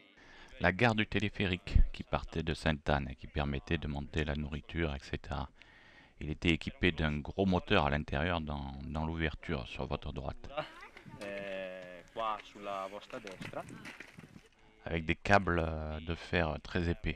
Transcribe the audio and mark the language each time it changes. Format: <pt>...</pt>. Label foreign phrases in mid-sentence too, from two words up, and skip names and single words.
<fr>La gare du téléphérique qui partait de Sainte-Anne et qui permettait de monter la nourriture, etc. Il était équipé d'un gros moteur à l'intérieur dans l'ouverture sur votre droite.</fr> <it>Qua sulla vostra destra.</it> <fr>Avec des câbles de fer très épais.</fr>